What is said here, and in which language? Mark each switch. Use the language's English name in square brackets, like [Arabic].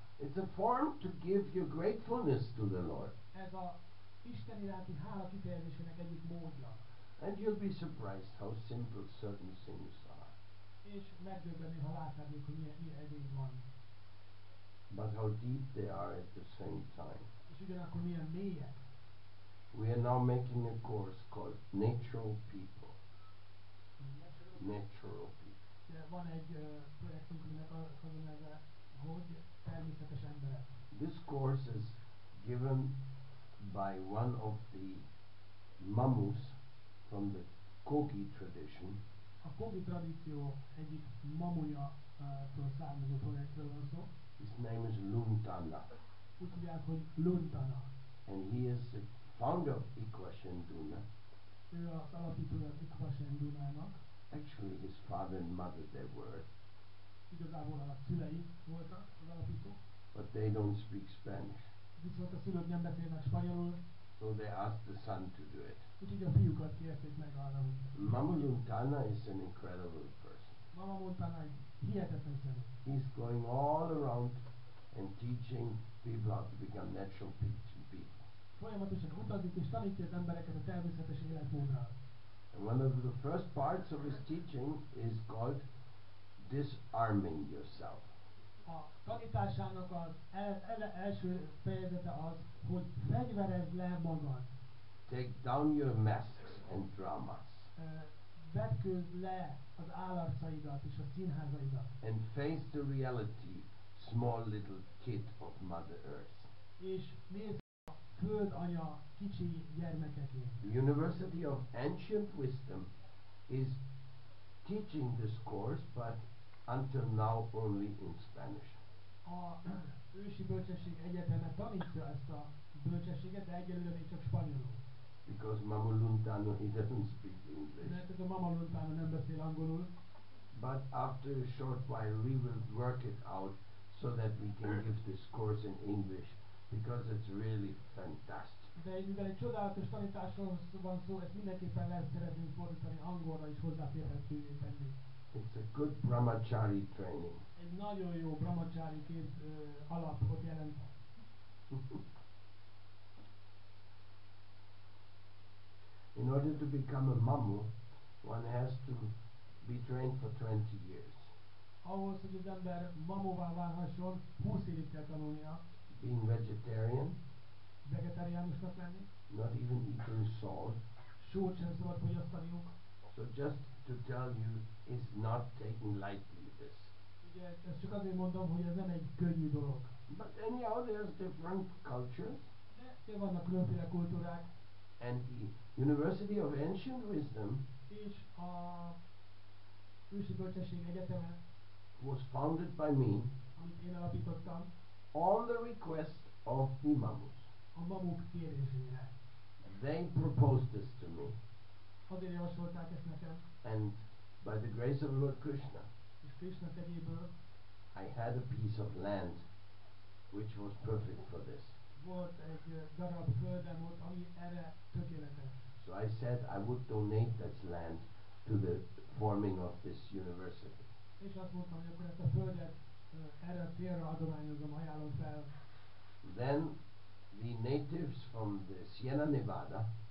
[English] It's a form to give your gratefulness to the Lord. [Hungarian] Ez a Isten iránti hála kifejezésének egyik módja. [English] And you'll be surprised how simple certain things are. [Hungarian] És megdöbbenni, ha látnád, hogy milyen edény van. [English] But how deep they are at the same time. [Hungarian] És ugyanakkor milyen mélyek. [English] We are now making a course called Natural People. Natural People. [Hungarian] Van egy projektünk, aminek az a neve, hogy természetes emberek. [English] This course is given by one of the mamus from the Kogi tradition. [Hungarian] A Kogi tradíció egyik mamuja-tól származó projektről van szó. [English] His name is Luntana. [Hungarian] Úgy hívják, hogy Luntana. [English] And he is the founder of Ikwashenduna. [Hungarian] Ő az alapítója az Ikwashendunának. [English] Actually, his father and mother, they were. [Hungarian] Igazából a szülei voltak az alapítók. [English] But they don't speak Spanish. [Hungarian] Viszont a szülők nem beszélnek spanyolul. [English] So they asked the son to do it. [Hungarian] Úgyhogy a fiúkat kérték meg arra, hogy... [English] Mama Luntana is an incredible person. [Hungarian] Mama Luntana egy hihetetlen személy. [English] He's going all around and teaching people how to become natural people. [Hungarian] Folyamatosan utazik és tanítja az embereket a természetes életmódra. [English] And one of the first parts of his teaching is called disarming yourself. [Hungarian] A tanításának az első fejezete az, hogy fegyverezd le magad. [English] Take down your masks and dramas. [Hungarian] Vetkőzd le az állarcaidat és a színházaidat. [English] And face the reality, small little kid of Mother Earth. [Hungarian] És nézd a földanya kicsi gyermekeként. [English] The University of Ancient Wisdom is teaching this course, but until now only in Spanish. [Hungarian] A ősi bölcsesség egyeteme tanítja ezt a bölcsességet, de egyelőre még csak spanyolul. [English] Because Mama Luntano, he doesn't speak English. [Hungarian] Mert ez a Mama Luntano nem beszél angolul. [English] But after a short while we will work it out so that we can give this course in English because it's really fantastic. [Hungarian] De mivel egy csodálatos tanításról van szó, ezt mindenképpen lesz szeretnénk fordítani angolra is hozzáférhetővé tenni. [English] It's a good brahmachari training. [Hungarian] Egy nagyon jó brahmachari alapot jelent. [English] In order to become a mamu, one has to be trained for 20 years. [Hungarian] Ahhoz, hogy az ember mamóvá válhasson, 20 évig kell tanulnia. [English] Being vegetarian, [Hungarian] Vegetáriánusnak lenni. [English] not even eating salt. [Hungarian] Sót sem szabad fogyasztaniuk. [English] So just to tell you, is not taken lightly this. [Hungarian] Ugye ezt csak azért mondom, hogy ez nem egy könnyű dolog. [English] But anyhow, there's different cultures. [Hungarian] De vannak különféle kultúrák. [English] And the University of Ancient Wisdom [Hungarian] És a Ősi Bölcsesség Egyeteme, [English] was founded by me [Hungarian] amit én alapítottam, [English] on the request of the mamus. [Hungarian] a mamuk kérésére. [English] They proposed this to me, [Hungarian] Azért javasolták ezt nekem, [English] and by the grace of Lord Krishna, [Hungarian] és Krishna kegyéből [English] I had a piece of land which was perfect for this. [Hungarian] volt egy darab földem ott, ami erre tökéletes. [English] So I said I would donate this land to the forming of this university. [Hungarian] És azt mondtam, hogy akkor ezt a földet erre a célra adományozom, ajánlom fel. [English] Then the natives from the Sierra Nevada,